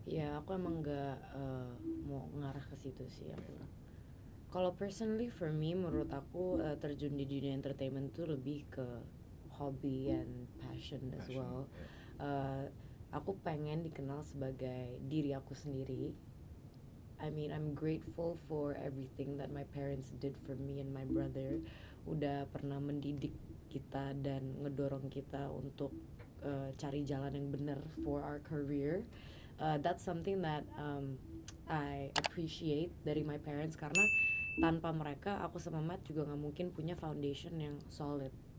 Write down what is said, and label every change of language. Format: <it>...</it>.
<id>Iya, aku emang nggak mau ngarah ke situ sih aku. Kalau</id> <en>personally for me,</en> <id>menurut aku terjun di dunia entertainment itu lebih ke</id> <en>hobby and passion as well.</en> <id>Aku pengen dikenal sebagai diri aku sendiri.</id> <en>I mean, I'm grateful for everything that my parents did for me and my brother.</en> <id>Udah pernah mendidik kita dan ngedorong kita untuk cari jalan yang benar</id> <en>for our career. That's something that I appreciate</en> <id>dari</id> <en>my parents,</en> <id>karena tanpa mereka aku sama Matt juga nggak mungkin punya foundation yang solid.</id>